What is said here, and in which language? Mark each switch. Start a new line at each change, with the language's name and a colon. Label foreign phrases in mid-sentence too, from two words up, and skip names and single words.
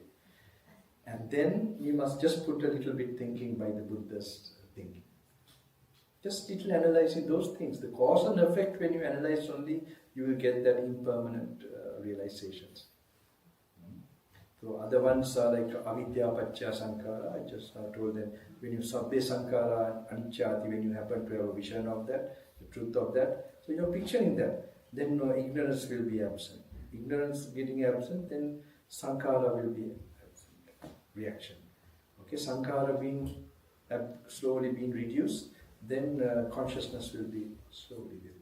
English: And then we must just put a little bit thinking by the Buddha's thinking. Just little analyzing those things. The cause and effect, when you analyze only, you will get that impermanent realizations. So other ones are like
Pali: avidya paccaya sankhara.
English: I just told them, when you
Pali: sabbe sankhara anicchati,
English: when you happen to have a vision of that, the truth of that, so you're picturing that, then no ignorance will be absent. Ignorance getting absent, then sankhara will be absent. Reaction. Okay, sankhara being have slowly been reduced, then consciousness will be slowly there.